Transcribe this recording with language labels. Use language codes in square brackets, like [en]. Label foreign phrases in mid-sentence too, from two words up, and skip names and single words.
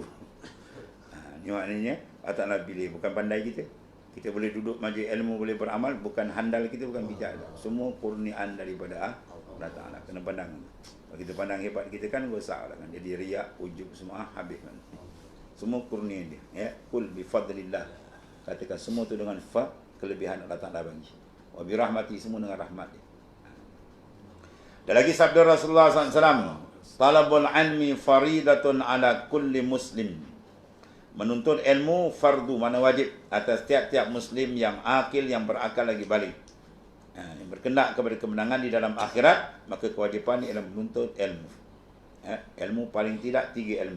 [ms] Ni maknanya Allah Ta'ala pilih, bukan pandai kita. Kita boleh duduk majlis ilmu, boleh beramal, bukan handal kita, bukan bijak. Semua kurniaan daripada Allah Ta'ala. Kena pandang. Kalau kita pandang hebat kita kan rosak lah kan. Jadi riak, ujub semua habis kan. Semua kurnia dia. Ya, [ar] قل بفضل الله. [ms] Katakan semua tu dengan kelebihan Allah Ta'ala bagi. [ar] وبرحمة, [ms] semua dengan rahmat dia. Dan lagi sabda Rasulullah SAW, [ar] طلب العلم فريضة على كل مسلم. [ms] Menuntut ilmu fardu, mana wajib atas tiap-tiap muslim yang akil, yang berakal lagi balik. Yang berkendak kepada kemenangan di dalam akhirat, maka kewajipan ialah menuntut ilmu. Ilmu paling tidak 3 ilmu.